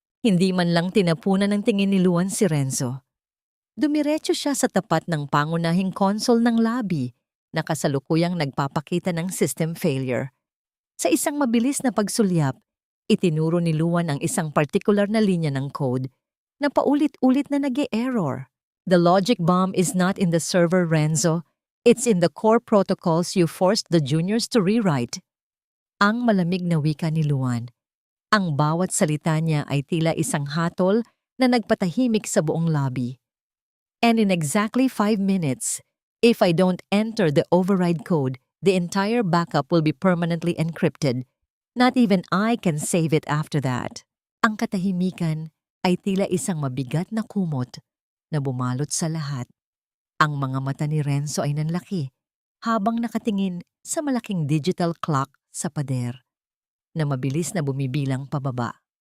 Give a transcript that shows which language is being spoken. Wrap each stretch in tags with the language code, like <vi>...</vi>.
<tl>Hindi man lang tinapunan ng tingin ni Luan si Renzo. Dumiretso siya sa tapat ng pangunahing console ng lobby na kasalukuyang nagpapakita ng system failure. Sa isang mabilis na pagsulyap, itinuro ni Luan ang isang particular na linya ng code na paulit-ulit na nag-e-error.</tl> <en>The logic bomb is not in the server, Renzo. It's in the core protocols you forced the juniors to rewrite.</en> <tl>Ang malamig na wika ni Luan. Ang bawat salita niya ay tila isang hatol na nagpatahimik sa buong lobby.</tl> <en>And in exactly 5 minutes, if I don't enter the override code, the entire backup will be permanently encrypted. Not even I can save it after that.</en> <tl>Ang katahimikan ay tila isang mabigat na kumot na bumalot sa lahat. Ang mga mata ni Renzo ay nanlaki habang nakatingin sa malaking digital clock sa pader na mabilis na bumibilang pababa.</tl>